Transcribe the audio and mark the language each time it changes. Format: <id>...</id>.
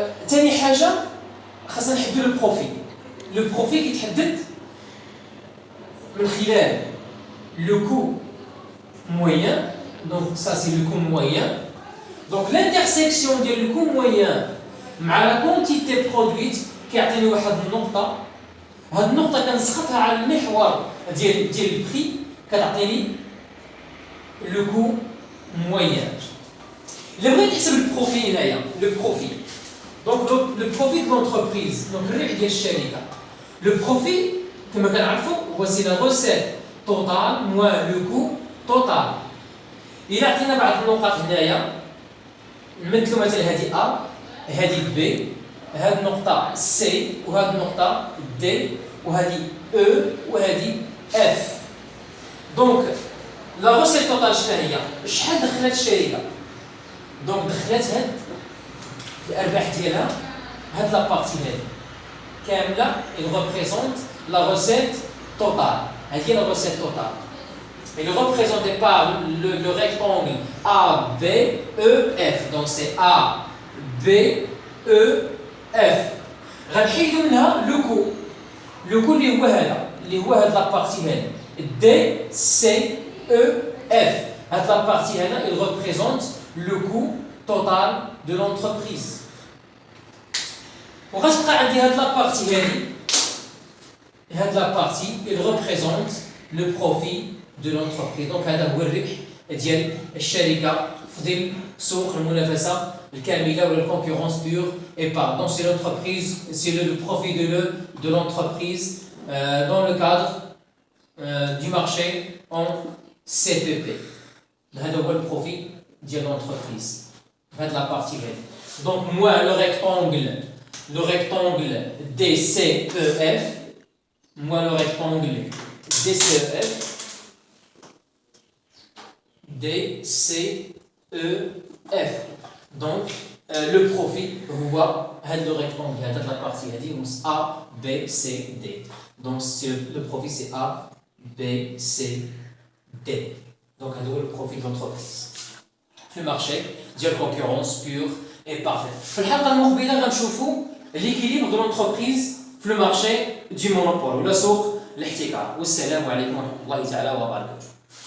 <ar>ثاني حاجة خاصنا نحددوا لو بروفي. لو بروفي كيتحدد</ar> <fr>من خلال le coût moyen, donc ça c'est le coût moyen. Donc l'intersection de le coût moyen مع la quantité produite</fr> <ar>كيعطيني واحد النقطة. هاد النقطة كنسخطها على المحور ديال البري كتعطيني le coût moyen. إلا بغيت نحسب البروفي هنايا le profit.</ar> <fr>Donc le profit de l'entreprise, donc</fr> <ar>الربح ديال الشركة.</ar> <fr>Le profit</fr> <ar>كما كنعرفوا هو سي</ar> <fr>لا recette totale moins le coût total.</fr> <ar>إلا عطينا بعض النقط هنايا نمثلوا مثلا هذه A هذه B هذه النقطة C وهذه النقطة D وهذه E وهذه F. دونك لا غوسيت توتال شنو هي؟ شحال دخلت الشركة؟ دونك دخلت هاد الأرباح ديالها هاد لا بارتي هادي كاملة</ar> <fr>il représente la recette totale. هذه هي la recette totale. Il est représenté par le rectangle A, B, E, F. Donc c'est A, B, E, F.</fr> <ar>غنحيدو منها لو كو. لو كو اللي هو هاد لا بارتي هادي D, C, E, F. هاد لا بارتي هنا</ar> <fr>il représente le coût total de l'entreprise.</fr> <ar>وغتبقى عندي هاد لا بارتي هادي.</ar> <fr>هاد لا بارتي il représente le profit de l'entreprise.</fr> <ar>Donc هذا هو الربح ديال الشركة في ظل سوق المنافسة الكاملة ولا concurrence pure et pas.</ar> <fr>Donc c'est l'entreprise, c'est le profit de l'entreprise dans le cadre du marché en CPP.</fr> <ar>هذا هو البروفي ديال l'entreprise. هاد la partie هذه.</ar> <fr>Donc moins le rectangle DCEF, moins le rectangle DCEF, DCEF. Donc le profit هو هذا le rectangle هذا la partie هذه A B C D. Donc le profit c'est A B C D. Donc هذا هو le profit de l'entreprise في marché ديال concurrence pure et parfaite.</fr> <ar>في الحلقة المقبلة غنشوفوا</ar> <fr>l'équilibre de l'entreprise</fr> <ar>في le marché du monopole ولا سوق الاحتكار. والسلام عليكم ورحمة الله تعالى وبركاته.</ar>